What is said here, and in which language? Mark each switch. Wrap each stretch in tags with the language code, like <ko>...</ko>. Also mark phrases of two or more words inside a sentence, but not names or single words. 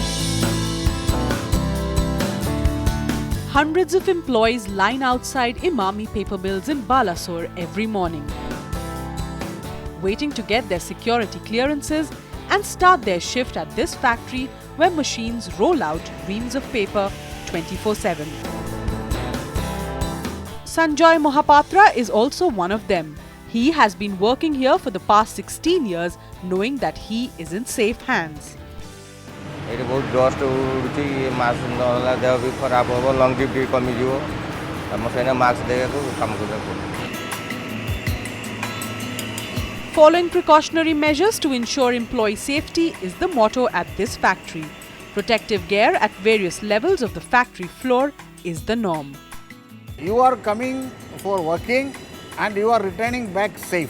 <en>Hundreds of employees line outside Emami Paper Mills in Balasore every morning, waiting to get their security clearances and start their shift at this factory where machines roll out reams of paper 24/7. Sanjoy Mohapatra is also one of them. He has been working here for the past 16 years, knowing that he is in safe hands.</en> <or>ଏଠି ବହୁତ ଡଷ୍ଟ ଉଡ଼ୁଛି, ମାସ୍କ ନହେଲା ଦେହ ବି ଖରାପ ହେବ,</or> <en>long duty</en> <or>କମିଯିବ। ଆମ ସେଇନା ମାସ୍କ ଦେବାକୁ କାମ କରିବାକୁ ପଡ଼ିବ।</or> <en>Following precautionary measures to ensure employee safety is the motto at this factory. Protective gear at various levels of the factory floor is the norm. You are coming for working and you are returning back safe.</en>